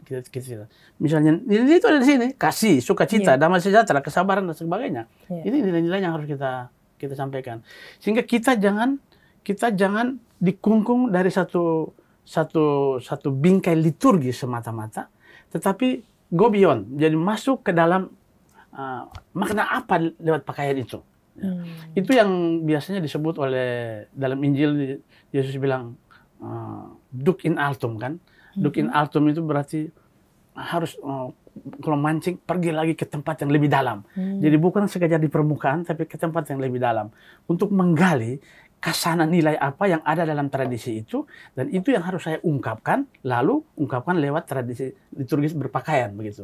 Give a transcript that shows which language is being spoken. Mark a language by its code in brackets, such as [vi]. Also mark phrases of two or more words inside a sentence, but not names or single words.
[id] Misalnya nilai itu ada di sini, kasih, sukacita, damai sejahtera, kesabaran dan sebagainya. Ini nilai-nilai yang harus kita sampaikan. Sehingga kita jangan dikungkung dari satu bingkai liturgi semata-mata, tetapi [en] go beyond, [id] jadi masuk ke dalam makna apa lewat pakaian itu. Itu yang biasanya disebut oleh dalam Injil, Yesus bilang [la] duc in altum [id] kan. [la] Duc in altum [id] itu berarti harus kalau mancing pergi lagi ke tempat yang lebih dalam. Jadi bukan sekadar di permukaan tapi ke tempat yang lebih dalam untuk menggali kasana nilai apa yang ada dalam tradisi itu, dan itu yang harus saya ungkapkan, lalu ungkapkan lewat tradisi liturgis berpakaian begitu.